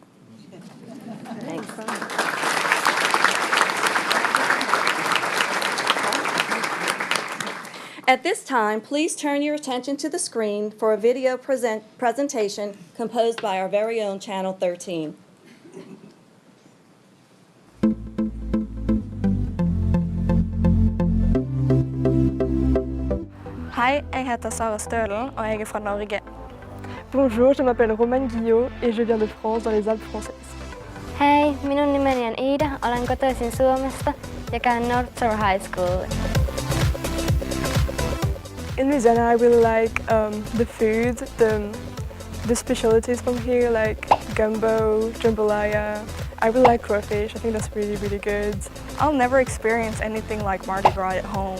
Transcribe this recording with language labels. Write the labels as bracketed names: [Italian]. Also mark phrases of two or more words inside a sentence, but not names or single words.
[English] Thanks. At this time, please turn your attention to the screen for a video presentation composed by our very own Channel 13. [Norwegian] Hej, jeg heter Sara Stølen og jeg er fra Norge. [French] Bonjour, je m'appelle Romane Guillot et je viens de France dans les Alpes françaises. [Finnish] Hei, minun nimeni on Ida, olen kotoisin Suomesta ja käyn North Shore High School. [English] In Louisiana, I really like the food, the specialties from here, like gumbo, jambalaya. I really like crawfish. I think that's really, really good. I'll never experience anything like Mardi Gras at home.